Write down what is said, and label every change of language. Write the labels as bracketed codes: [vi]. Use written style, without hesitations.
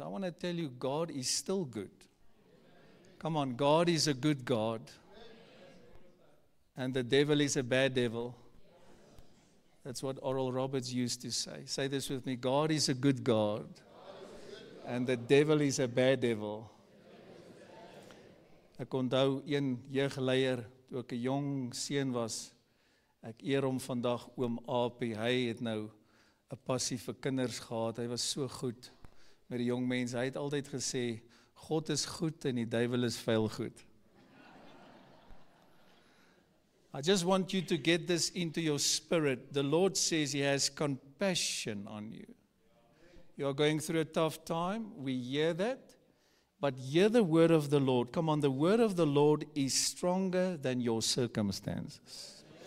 [en] I want to tell you, God is still good. Come on, God is a good God. And the devil is a bad devil. That's what Oral Roberts used to say. Say this with me, God is a good God. And the devil is a bad devil. [af] Ek onthou een jeugleier, toe ek 'n jong seun was, ek eer hom vandag oom Apie. Hy het nou 'n passie vir kinders gehad. Hy was so goed met die jong mense. Hy het altyd gesê, God is goed en die duiwel is vuil goed. [en] I just want you to get this into your spirit. The Lord says He has compassion on you. You are going through a tough time. We hear that. But hear the word of the Lord. Come on, the word of the Lord is stronger than your circumstances.